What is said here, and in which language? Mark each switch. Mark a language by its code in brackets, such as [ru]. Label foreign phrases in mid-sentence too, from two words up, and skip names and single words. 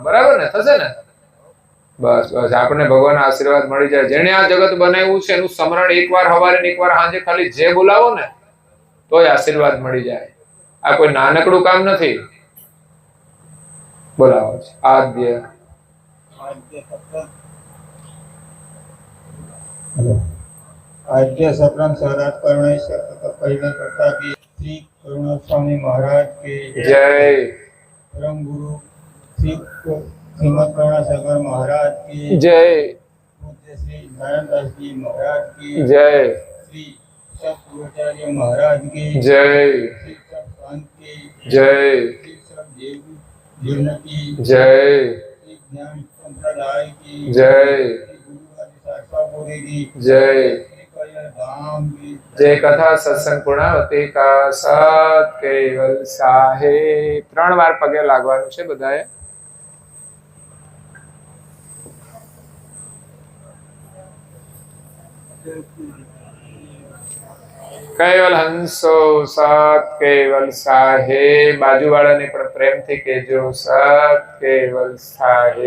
[gu] બરાબર ને? થશે ને? બસ બસ, આપણે ભગવાનના આશીર્વાદ મળી જાય. જેણે આ જગત બનાવ્યું છે એનું સ્મરણ એકવાર સવારે ને એકવાર સાંજે ખાલી જે બોલાવો ને તોય આશીર્વાદ મળી જાય. આ કોઈ નાનકડું કામ નથી. બોલાવો છે આદ્ય [hi] आद्य सतरंग सहराज करुणेश पहले करता की श्री करुणा स्वामी महाराज के જય. परम गुरु श्री श्रीमद करुणा सागर महाराज की જય. पूज्य श्री नारायणदास जी महाराज की જય. श्री सतगुरुचार्य महाराज की જય. श्री सब संत की જય. श्री सब देव जीवन की જય. श्री ज्ञान संप्रदाय की જય. श्री गुरु आदि शास्त्रापुरी की જય. श्री कल्याण धाम की जय कथा सत्संग पूर्णावती का सत केवल साहे. [gu] 3 વાર પગે લાગવાનું છે બધાએ. કેવલ હંસો [hi] सत केवल साहे. [gu] બાજુવાળાને પણ પ્રેમથી કહેજો [hi] सत केवल साहे.